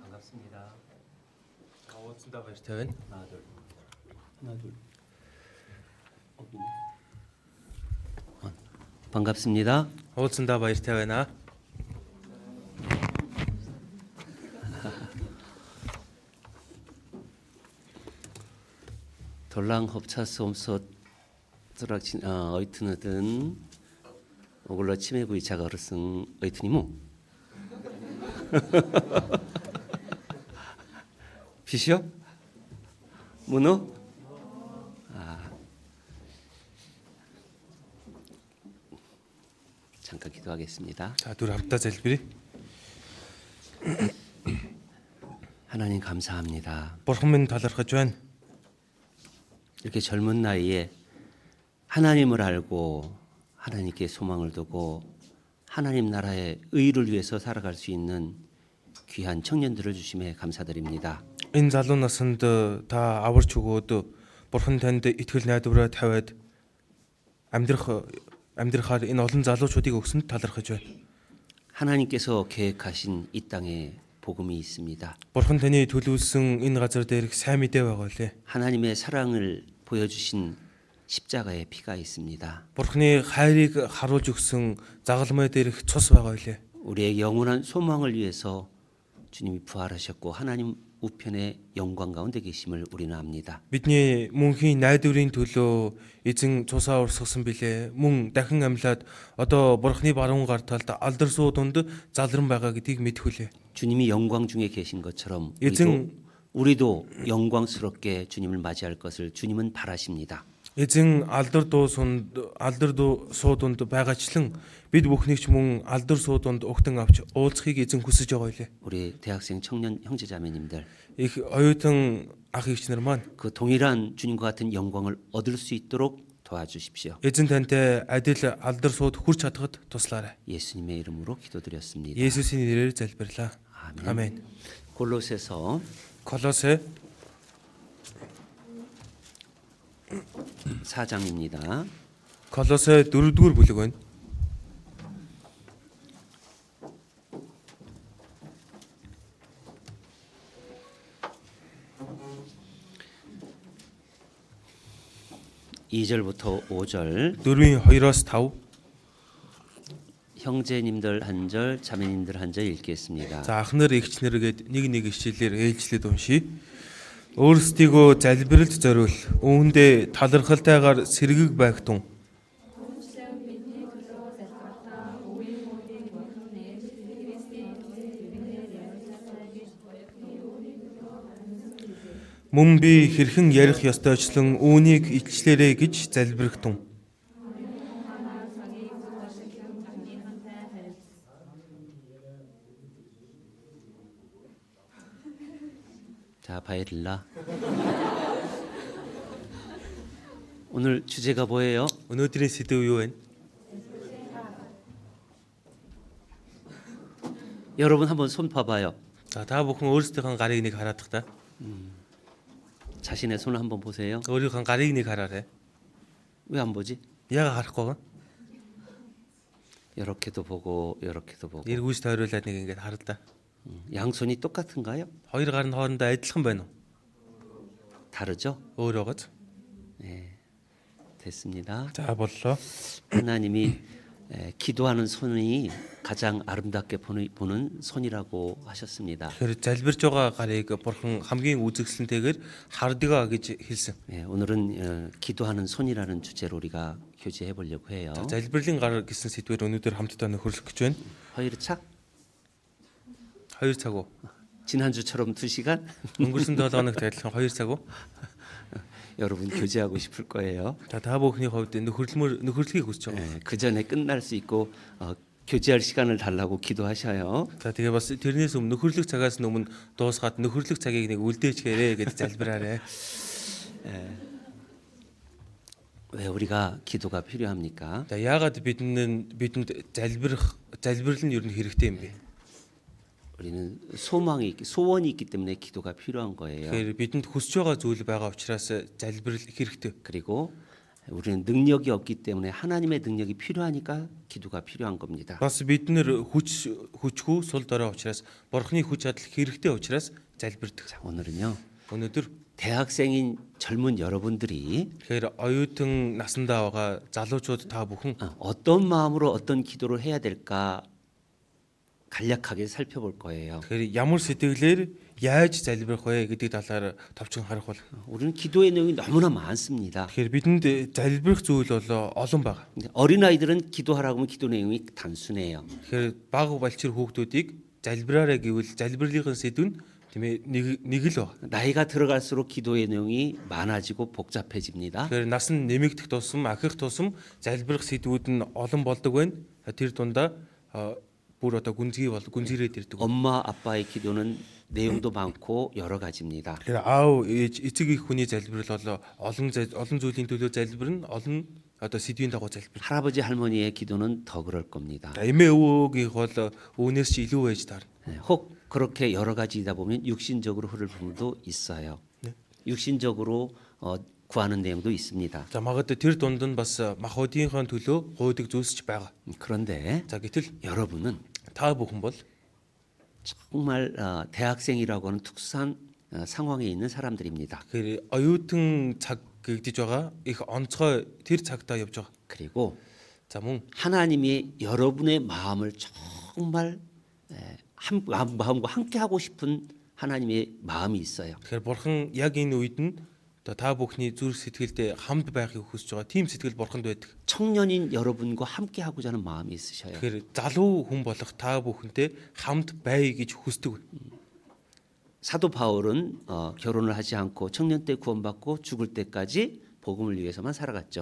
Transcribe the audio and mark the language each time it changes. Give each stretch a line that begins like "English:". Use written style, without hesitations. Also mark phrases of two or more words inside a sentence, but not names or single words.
Korean: 반갑습니다.
Mongolian: 오순다 баяртай.
Korean: 하나 둘. 하나 둘. 반갑습니다.
Mongolian: 오순다 баяртай байна. 돌랑 hợp 옴솥 드락친 어이트너든 오글러 치매부이 자가르승 어이트니무 비시오?
Korean: 문어? 잠깐 기도하겠습니다. 자, 둘 함께 залбирая. 하나님 감사합니다.
Mongolian: Бурхан минь талархаж байна.
Korean: 이렇게 젊은 나이에 하나님을 알고 하나님께 소망을 두고 하나님 나라의 의를 위해서 살아갈 수 있는 귀한 청년들을 주심에 감사드립니다.
Mongolian: Энэ залуу насанд та аварч өгөөд Бурхан танд итгэл найдвараа тавиад амьдрахаар энэ олон залуучуудыг өгсөнд талархаж байна.
Korean: 하나님께서 계획하신 이 땅에 복음이 있습니다.
Mongolian: Бурхан таны төлөвлөсөн энэ газар дээрх сайн мэдээ байгаа лээ.
Korean: 하나님의 사랑을 보여주신 십자가의 피가 있습니다.
Mongolian: Бурханы хайрыг харуулж өгсөн загалмай дээрх цус байгаа лээ.
Korean: 우리의 영원한 소망을 위해서 주님이 부활하셨고 하나님 우편의 영광 가운데 계심을 우리는 압니다.
Mongolian: Бидний мөнхийн найдварын төлөө эзэн цусаа урсгасан билээ. Мөн дахин амьлаад одоо Бурханы баруун гар талд алдар суу дунд залран байгаа гэдгийг мэдхүлээ.
Korean: 주님이 영광 중에 계신 것처럼
Mongolian: эзэн
Korean: 우리도 영광스럽게 주님을 맞이할 것을 주님은 바라십니다.
Mongolian: эзэн алдар суу дунд байгаачлан бид бүхнийг ч мөн алдар суу дунд угтан авч уулзахыг эзэн хүсэж байгаа лээ.
Korean: 우리 대학생 청년 형제자매님들
Mongolian: Их оюутан ах эгч нар маань
Korean: 그 동일한 주님과 같은 영광을 얻을 수 있도록 도와주십시오.
Mongolian: эзэн тантай адил алдар сууд хүрч чадхад туслаарай.
Korean: 예수님의 이름으로 기도드렸습니다.
Mongolian: Есүсийн нэрээр залбирлаа.
Korean: 아멘. 아멘. 골로새서
Mongolian: Колосе
Korean: 4장입니다.
Mongolian: Колосе 4-р бүлэг байна.
Korean: (2절부터) 5절
Mongolian: 4-ийн 2-оос 5.
Korean: 형제님들 한 절, 자매님들 한 절 읽겠습니다.
Mongolian: За ахнаар эгчнэр гээд нэг ишлэлээр ээлжлээд уншия. Өөрсдийгөө залбиралд зориул. Үүндээ талархалтайгаар сэргэг байгтун. Мөн би хэрхэн ярих ёстойчлон үүнийг илчлээрэй гэж залбирхтун.
Korean: 자, 바이릴라. 오늘 주제가 뭐예요?
Mongolian: Өнөөдрийн сэдв юу вэ?
Korean: 여러분 한번 손 봐봐요.
Mongolian: За та бүхэн өөрсдийнхөө гарыг нэг хараад та.
Korean: 자신의 손을 한번 보세요.
Mongolian: өөрийнхөө гарыг нэг хараарай.
Korean: 왜 안 보지?
Mongolian: Яга харахгүй.
Korean: 이렇게도 보고 이렇게도 보고.
Mongolian: Эргүүж тойруулаад нэг ингэж хараа та.
Korean: 양손이 똑같은가요?
Mongolian: Хоёр гар нь хоорондоо адилхан байна уу?
Korean: 다르죠?
Mongolian: Өөр байгааз.
Korean: 네, 됐습니다.
Mongolian: За боллоо.
Korean: 하나님이 기도하는 손이 가장 아름답게 보는 손이라고 하셨습니다.
Mongolian: Тэгэхээр залбирж байгаа гарыг Бурхан хамгийн үзэгсэлнтэйгээр хардгаа гэж хэлсэн.
Korean: 네, 오늘은 기도하는 손이라는 주제로 우리가 교제해 보려고 해요.
Mongolian: Залбирлын гар гэсэн сэдвээр өнөөдөр хамтдаа нөхөрлөх гэж байна. хоёр цаг? 2 цаг уу?
Korean: 지난주처럼 2시간?
Mongolian: Өнгөрсөн 7 хоногт адилхан 2 цаг уу?
Korean: 여러분 교제하고 싶을 거예요.
Mongolian: За та бүхний хувьд нөхөрлөхийг хүсэж байгаа.
Korean: 네, 그 전에 끝날 수 있고 교제할 시간을 달라고 기도하셔요.
Mongolian: За тэгээ бас тэрнээс өмнө нөхөрлөх цагаас өмнө дуусгаад нөхөрлөх цагийг нэг үлдээчихээрэй гэж залбираарай.
Korean: 왜 우리가 기도가 필요합니까?
Mongolian: За яагаад бидэнд залбирал нь ер нь хэрэгтэй юм бэ?
Korean: 우리는 소원이 있기 때문에 기도가 필요한 거예요.
Mongolian: Тэгэхээр бидэнд хүсэж байгаа зүйл байгаа учраас залбирал их хэрэгтэй.
Korean: 그리고 우리는 능력이 없기 때문에 하나님의 능력이 필요하니까 기도가 필요한 겁니다.
Mongolian: Бас бид нэр хүчгүй сул дорой учраас бурхны хүч чадал хэрэгтэй учраас залбирдаг.
Korean: 자, 오늘은요.
Mongolian: Өнөөдөр
Korean: 대학생인 젊은 여러분들이
Mongolian: тэгэхээр оюутан насандаа байгаа залуучууд та бүхэн
Korean: 어떤 마음으로 어떤 기도를 해야 될까 간략하게 살펴볼 거예요.
Mongolian: тэгэхээр ямар сэтгэлээр яаж залбирах вэ гэдэг талаар товчхон харах бол
Korean: 우리는 기도의 내용이 너무나 많습니다.
Mongolian: тэгэхээр бидэнд залбирах зүйл бол олон байна.
Korean: 근데 어린아이들은 기도하라고 하면 기도 내용이 단순해요.
Mongolian: Тэгэхээр бага балчир хүүхдүүдийг залбираарай гэвэл залбирлын сэдв нь тийм ээ нэг л байна.
Korean: 나이가 들어갈수록 기도의 내용이 많아지고 복잡해집니다.
Mongolian: Тэгэхээр нас нь нэмэгдэх тусам ахих тусам залбирах сэдвүүд нь олон болдог байна. Тэр дундаа бүр одоо гүнзгийрээд ирдэг.
Korean: 엄마 아빠의 기도는 내용도 많고 여러 가지입니다.
Mongolian: Тэгэхээр аав ээж эцэг их хүний залбирал бол олон зүйлийн төлөө залбирна, олон одоо сэдвийн дагуу залбирна.
Korean: 할아버지 할머니의 기도는 더 그럴 겁니다.
Mongolian: Эмээ өвөөгийнх бол үүнээс ч илүү байж таарна.
Korean: 혹 그렇게 여러 가지이다 보면 육신적으로 흐를 부분도 있어요. 네. 육신적으로 구하는 내용도 있습니다.
Mongolian: За магадгүй тэр дунд нь бас махуудынхаа төлөө гуйдаг зүйлс ч байгаа.
Korean: 그런데
Mongolian: За гэтэл
Korean: 여러분은
Mongolian: та бүхэн бол
Korean: 정말 대학생이라고 하는 특수한 상황에 있는 사람들입니다.
Mongolian: тэгэхээр оюутан цаг гэгдэж байгаа их онцгой тэр цагтаа явж байгаа.
Korean: 그리고
Mongolian: За мөн
Korean: 하나님이 여러분의 마음을 정말 마음과 함께 하고 싶은 하나님의 마음이 있어요.
Mongolian: тэгэхээр бурхан яг энэ үед нь одоо та бүхний зүрх сэтгэлдээ хамт байхыг хүсэж байгаа. Тийм сэтгэл бурханд байдаг.
Korean: 청년인 여러분과 함께 하고자 하는 마음이 있으셔요.
Mongolian: Тэгэхээр залуу хүн болох та бүхэнтэй хамт байе гэж хүсдэг.
Korean: 사도 바울은 결혼을 하지 않고 청년 때 구원받고 죽을 때까지 복음을 위해서만 살아갔죠.